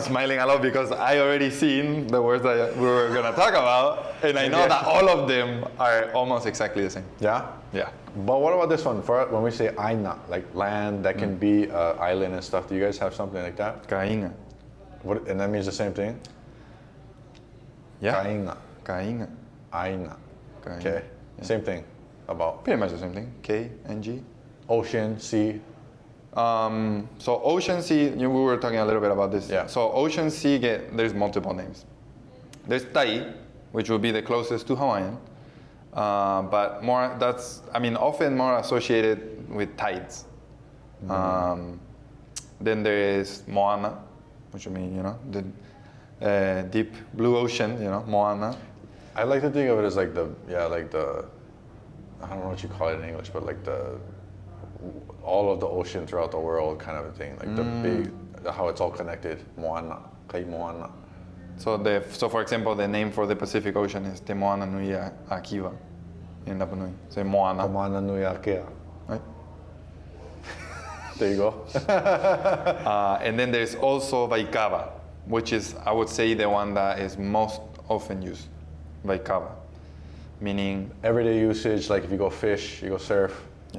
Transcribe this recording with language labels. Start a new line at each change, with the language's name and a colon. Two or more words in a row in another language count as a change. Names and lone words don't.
English: smiling a lot because I already seen the words that we were gonna talk about, and I know that all of them are almost exactly the same. Yeah. Yeah. But what about this one? For when we say aina, like land, that can be island and stuff. Do you guys have something like that? Kainga. What? And that means the same thing. Yeah. Kainga, Kainga. aina. Kainga. Okay. Same thing. About Pretty much the same thing. K and G. ocean, sea. So ocean sea, we were talking a little bit about this. Yeah. So ocean sea, there's multiple names. There's Tai, which will be the closest to Hawaiian, but often more associated with tides. Then there is Moana, which I mean, the deep blue ocean, Moana. I like to think of it as like the I don't know what you call it in English, but like all of the ocean throughout the world kind of a thing, like the big, how it's all connected.
Māori: Moana, kai Moana.
English: So for example, the name for the Pacific Ocean is Te Moana Nui a Kiwa in Rapa Nui. So Moana.
Hawaiian: Moana nui akea.
English: Right? There you go. And then there's also Waikaba, which is, I would say, the one that is most often used. Waikaba, meaning Everyday usage, like if you go fish, you go surf. yeah,